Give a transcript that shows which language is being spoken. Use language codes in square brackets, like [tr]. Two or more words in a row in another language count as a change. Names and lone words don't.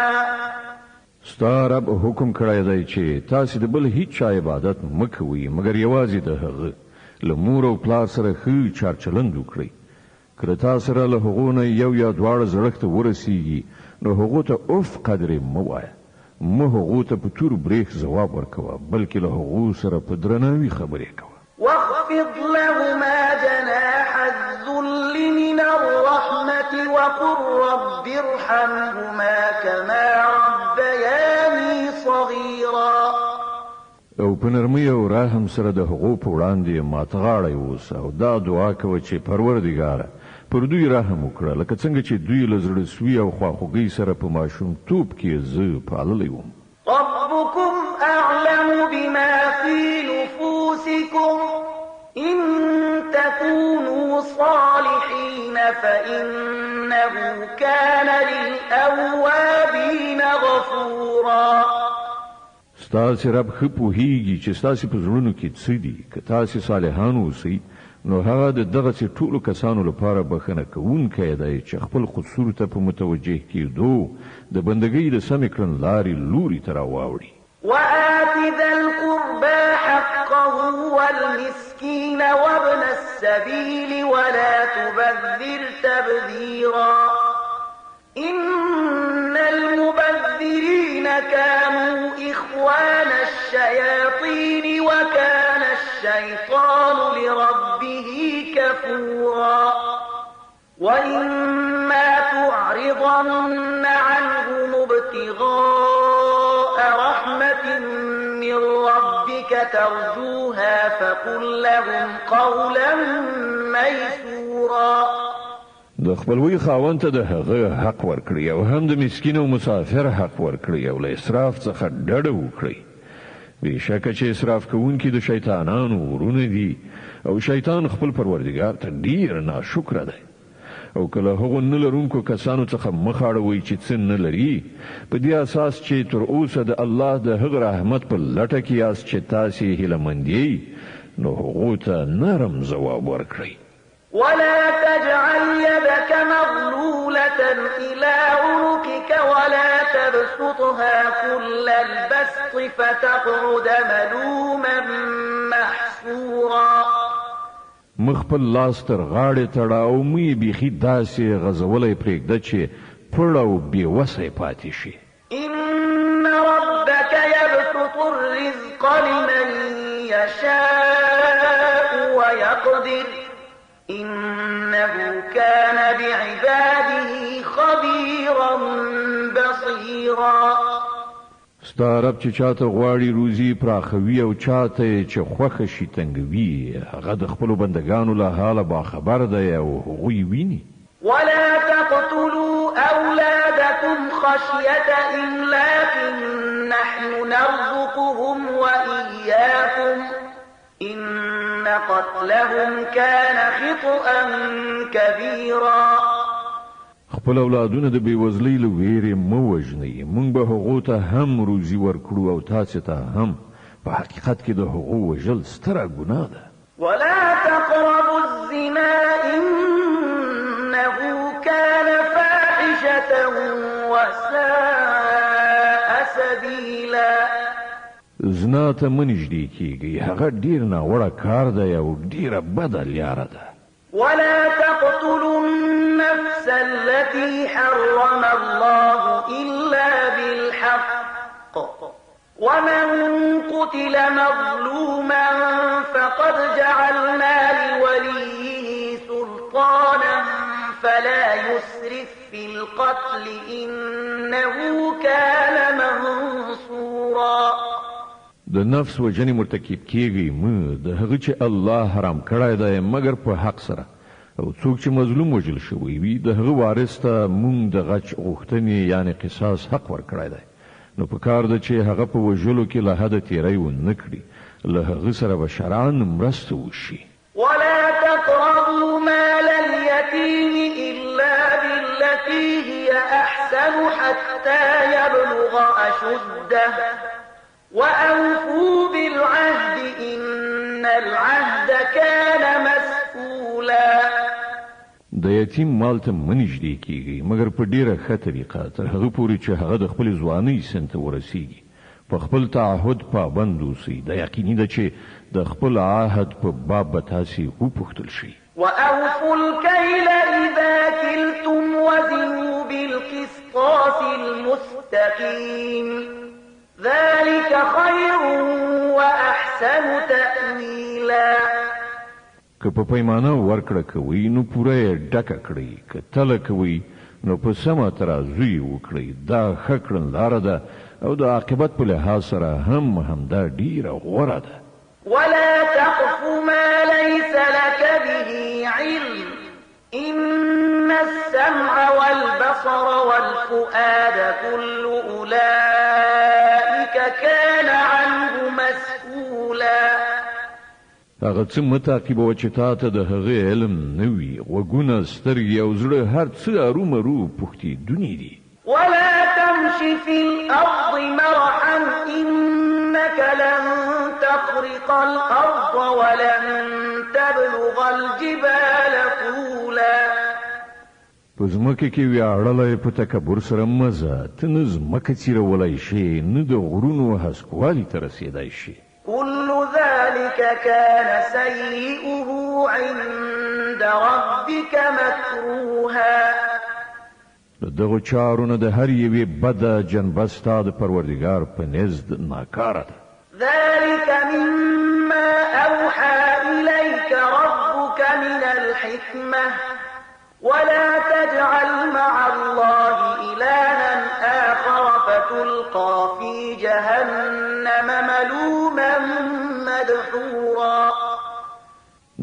[ps] ستا رب حکم کړی دی چې تاسو د بل هیڅ چا عبادت مکوئ مګر یوازې د هغه له مور او پلار سره ښه چارچلند وکړئ. که تا سره له هغو نه یو یا دواړه زړښت ته ورسیږي نو هغو ته اف قدرې مه وایه. مه هغو ته په تور بریښ ځواب ورکوه بلکې له هغو سره په درناوي خبرې کوه. [ar] واخفض لهما جناح الذل من الرحمة وقل رب ارحمهما كما ربياني صغيرا. [ps] او په نرمۍ او رحم سره د هغو په وړاندې ماتغاړی اوسه او دا دعا کوه چې پروردګاره پر دوی رحم وکړه لکه څنګه چې دوی له زړه سوي او خواخوږۍ سره په ماشومتوب کې زه پاللی وم. [ar] ربكم أعلم بما في نفوسكم إن تكونوا صالحين فإنه كان للأوابين غفورا. [ps] ستاسو رب ښه پوهیږي چې ستاسو په زړونو کې څه دي. که تاسو صالحان اوسئ نو هغه د دغسې ټولو کسانو لپاره بخښنه کوونکی دی چې خپل قصور ته په متوجه کېدو د بندګۍ د سمې کړنلارې لوري ته راواوړي. [ar] وآت ذا القربى حقه والمسكين وابن السبيل ولا تبذر تبذيرا إن المبذرين كانوا إخوان الشياطين وكان الشيطان لربه كفورا. وإما تعرضن عنهم ابتغاء رحمة من ربك ترجوها فقل لهم قولا ميسورا. [ps] د خپلوي خاوند ته د هغه حق ورکړي او هم د مسکین او مسافر حق ورکړي او له اسراف څخه ډډه وکړي. بېشکه چې اسراف کوونکي د شیطانانو ورونه دي او شیطان خپل پروردګار ته ډیر ناشکره دی. او کله هغو نه لرونکو کسانو څخه مخ اړوئ چې څه نه لري په دې اساس چې تر اوسه د الله د هغه رحمت په لټه کې یاست چې تاسې هیلهمند یئ، نو هغو ته نرم ځواب ورکړئ. [ar] ولا تجعل يدك مغلولة إلى عنقك ولا تبسطها كل البسط فتقعد ملوما محسورا. [ps] مخپل لاس تر غاړې تړه او مې بیخي داسې غځولی پرېږده چې پړ او بېوسی پاتې شي. [ar] إن ربك يبسط الرزق لمن يشاء ويقدر إنه كان بعباده خبيرا بصيرا. [ps] ستا رب چې چاته غواړي روزي پراخوي او چاته چې خوښه شي تنګوي، هغه د خپلو بندګانو له حاله باخبر دی او هغوی ویني. [ar] ولا تقتلوا أولادكم خشية إملاق نحن نرزقهم وإياكم إن قتلهم كان خطأ كبيرا. [ps] خپل اولادونه د بېوزلۍ له ویرې مه وژنئ، موږ به هغو ته هم روزي ورکړو او تاسې ته هم. په حقیقت کې د هغو وژل ستره ګناه ده. [ar] ولا تقربوا الزنا إنه كان فاحشة وساء سبيلا. [ps] زنا ته مه نږدې کیږئ، هغه ډیر ناوړه کار دی او ډیره بده لیاره ده. [ar] ولا تقتلوا النفس التي حرم الله إلا بالحق ومن قتل مظلوما فقد جعلنا لوليه سلطانا فلا يسرف في القتل إنه كان منصورا. [ps] د نفس وجنې مرتکب کیږي مه، د هغه چې الله حرام کړی دی مګر په حق سره، او څوک چې مظلوم وژل شوی وي د هغه وارث ته مونږ د غچ غوښتنې یعنی قصاص حق ورکړی دی. نو په کار ده چې هغه په وژلو کې له حده تیری ونه کړي، له هغه سره به شرعاً مرسته وشي. [ar] ولا تقربوا مال اليتيم إلا بالتي هي أحسن حتى يبلغ أشده وأوفوا بالعهد إن العهد كان مسؤولا. [ps] د یتیم مال ته مه نږدې کیږئ مګر په ډیره ښه طریقه تر هغه پورې چې هغه د خپلې ځوانۍ سن ته ورسیږي. په خپل تعهد پابند اوسئ. دا یقیني ده چې د خپل عهد په باب به تاسې وپوښتل شئ. [ar] وأوفوا الكيل إذا كلتم وزنوا بالقسطاس المستقيم ذلك خير وأحسن تأويلا. [ps] که په پیمانه ورکړه کوئ نو پوره یې ډکه کړئ، که تله کوئ نو په سمه ترازو یې وکړئ. دا ښه کړنلاره ده او د عاقبت په لحاظ سره هم همدا ډیره غوره ده. [ar] ولا تقف ما ليس لك به علم إن السمع والبصر والفؤاد كل أولئك كان عنه مسؤولا. [ps] هغه څه مه تعقیبوه چې تا ته د هغې علم نه وي. غوږونه، سترګې او زړه هر څه ارومرو پوښتېدوني دي. [ar] ولا تمش في الأرض مرحا إنك لن تخرق الأرض ولن تبلغ الجبال طولا. [ps] په ځمکه کې ویاړلی په تکبر سره مه ځه. ته نه ځمکه څیرولی شې نه د غرونو هسکوالي ته رسېدی شي. [ar] كل ذلك كان سيئه عند ربك مكروها. [ps] د دغو چارو نه د هر یوې بده جنبه ستا د پروردګار په نزد ناکاره ده. [ar] ذلك مما أوحى إليك ربك من الحكمة ولا تجعل مع الله إلها آخر فتلقى في جهنم ملوما مدحورا.